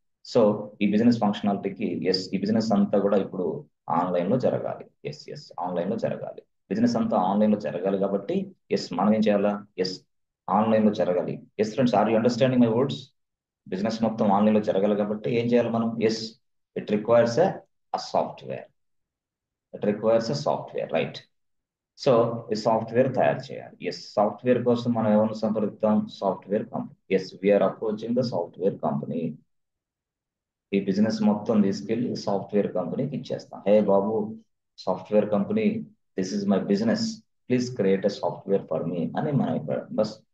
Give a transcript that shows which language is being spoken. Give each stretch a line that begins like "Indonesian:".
Telugu: So ఈ business ఫంక్షనాలిటీకి yes, ఈ business అంతా కూడా ఇప్పుడు ఆన్లైన్ లో జరగాలి. ఎస్ ఎస్, ఆన్లైన్ లో జరగాలి. బిజినెస్ అంతా ఆన్లైన్ లో జరగాలి కాబట్టి ఎస్ మనం ఏం చేయాలా? ఎస్, ఆన్లైన్ లో జరగాలి. Yes friends,
English: Are you understanding my words?
Telugu: Business మొత్తం ఆన్లైన్ లో జరగాలి కాబట్టి ఏం చేయాలి మనం? Yes,
English: It requires a software. It requires a software, right?
Telugu: So ఈ సాఫ్ట్వేర్ తయారు చేయాలి. ఎస్, సాఫ్ట్వేర్ కోసం మనం ఎవరిని సంప్రదిద్దాం? Software company. Yes,
English: We're approaching the software company.
Telugu: ఈ బిజినెస్ మొత్తం తీసుకెళ్లి సాఫ్ట్వేర్ కంపెనీకి ఇచ్చేస్తాం. హే బాబు software company,
English: this is my business, please create a software for me
Telugu: అని మనం ఇక్కడ బస్.